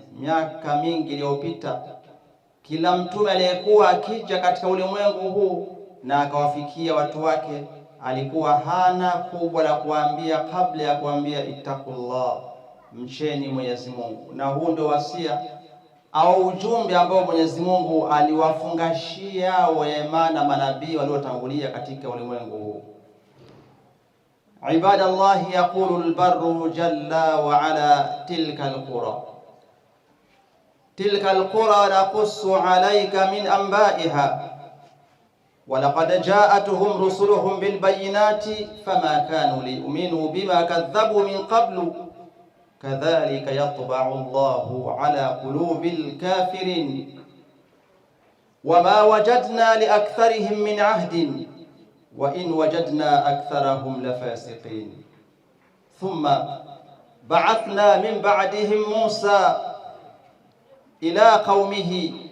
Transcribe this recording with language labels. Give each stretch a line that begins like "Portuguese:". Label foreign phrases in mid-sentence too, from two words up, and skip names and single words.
Swahili: Miaka mingi iliyopita, kila mtume aliyekuwa akija katika ulimwengu huu na akawafikia watu wake alikuwa hana kubwa la kuambia kabla ya kuambia ittaqullah, mcheni Mwenyezi Mungu. Na huu ndio wasia au ujumbe ambao Mwenyezi Mungu aliwafungashia wema na manabii waliotangulia katika ulimwengu huu. Ibadallah,
Arabic: يقول البر جل وعلا تلك القرى نقص عليك من أنبائها ولقد جاءتهم رسلهم بالبينات فما كانوا ليؤمنوا بما كذبوا من قبل كذلك يطبع الله على قلوب الكافرين وما وجدنا لأكثرهم من عهد وإن وجدنا أكثرهم لفاسقين ثم بعثنا من بعدهم موسى إلى قومه